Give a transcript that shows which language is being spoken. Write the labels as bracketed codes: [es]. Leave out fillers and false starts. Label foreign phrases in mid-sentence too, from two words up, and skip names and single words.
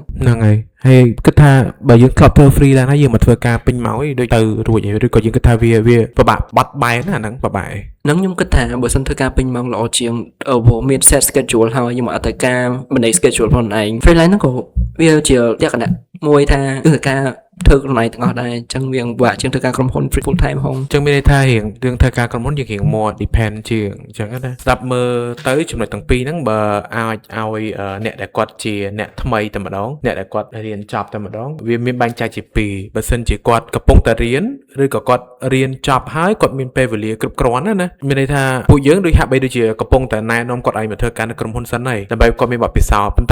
[km] ហ្នឹងហើយហើយគិតថាបើយើងធ្លាប់ធ្វើ freelance ហើយយើងមកធ្វើការពេញម៉ោងអីដូចទៅរួចហើយឬក៏យើងគិតថាវាពិបាកបាត់បែនណាហ្នឹងពិបាក ហ្នឹងខ្ញុំគិតថាបើសិនធ្វើការពេញម៉ោងល្អជាងព្រោះមាន [en] set schedule [km] ហើយខ្ញុំអត់ទៅការបណ្ដេញ schedule ខ្លួនឯង freelance ហ្នឹងក៏វាជាលក្ខណៈមួយថាគឺការធ្វើខ្លួនឯងទាំងអស់ដែរអញ្ចឹងវាពិបាកជាងធ្វើការក្រុមហ៊ុន [en] full time [km] ហង អញ្ចឹងមានន័យថារឿងធ្វើការក្រុមហ៊ុនយើងរៀង [en] more depend [km] ជាងអញ្ចឹងណាស្ដាប់មើលទៅចំណុចទាំងពីរហ្នឹងបើអាចឲ្យអ្នកដែលគាត់ជាអ្នកថ្មីតែម្ដងអ្នកដែលគាត់រៀនចប់តែម្ដងវាមានបែងចែកជាពីរបើសិនជាគាត់កំពុង តែរៀនឬក៏គាត់រៀនចប់ហើយគាត់មានពេលវេលាគ្រប់គ្រាន់ណាមានន័យថាពួកយើងដូចហាក់បីដូចជាកំពុងតែណែនាំគាត់ឲ្យមកធ្វើការនៅក្រុមហ៊ុនសិនហើយដើម្បីគាត់មានបទពិសោធន៍ប៉ុន្តែ